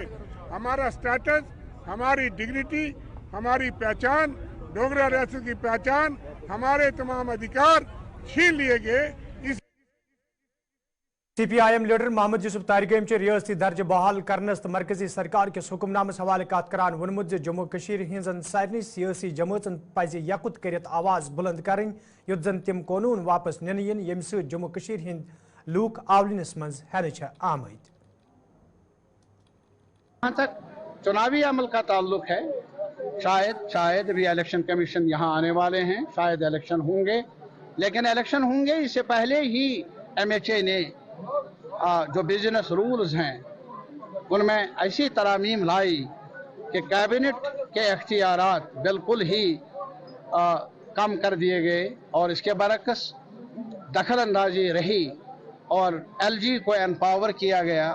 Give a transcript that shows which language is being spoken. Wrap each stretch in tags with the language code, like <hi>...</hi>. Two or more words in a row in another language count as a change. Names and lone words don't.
<hi>हमारा स्टेटस, हमारी डिग्निटी, हमारी पहचान, डोगरा रियासत की पहचान, हमारे तमाम अधिकार छीन लिए गए। इस</hi> <ks>CPIM लीडर मोहम्मद यूसुफ तारिगम रियासती दर्ज बहाल करनस तो मरकजी सरकार किस हुक्मनामस हवाले कत करान वोनमुत जम्मू कश्मीर हिंजन सारनी सियासी जमातन पज यकुत करित आवाज बुलंद करें युत जन तिम कानून वापस निन यन यम सत जम्मू कश्मीर हिंद लूक आवलिनस मज हेन आमद।</ks> <hi>जहाँ तक चुनावी अमल का ताल्लुक है, शायद री</hi> <en>election commission</en> <hi>यहाँ आने वाले हैं, शायद इलेक्शन होंगे, लेकिन इलेक्शन होंगे इससे पहले ही MHA ने जो</hi> <en>business rules</en> <hi>हैं उनमें ऐसी तरामीम लाई कि कैबिनेट के इख्तियारात बिल्कुल ही कम कर दिए गए और इसके बरक्स दखल अंदाजी रही और LG को एम्पावर किया गया।</hi>